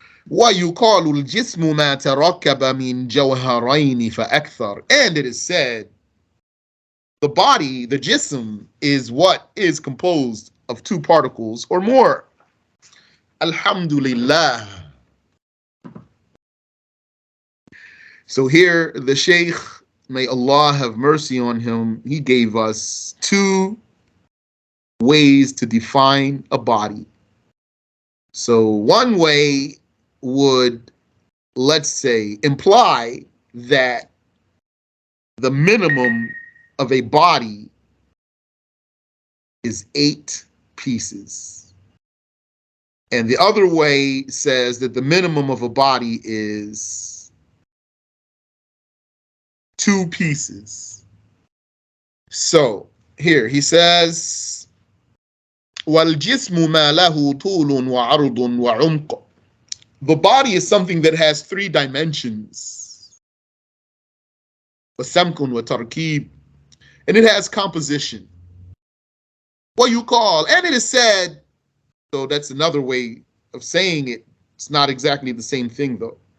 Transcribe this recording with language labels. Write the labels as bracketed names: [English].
[Arabic] ويقال الجسم ما تركب من جوهرين فأكثر. [English] And it is said, the body, the jism, is what is composed of two particles or more. Alhamdulillah. So here the Shaykh, may Allah have mercy on him, he gave us two ways to define a body. So one way would, let's say, imply that the minimum of a body is 8 pieces. And the other way says that the minimum of a body is 2 pieces. So here he says, [Arabic] وَالْجِسْمُ مَا لَهُ طُولٌ وَعَرْضٌ وَعُمْقٌ. [English] The body is something that has 3 dimensions. [Arabic] وَسَمْكٌ وَتَرْكِيب. [English] And it has composition. What you call, and it is said, so that's another way of saying it. It's not exactly the same thing though.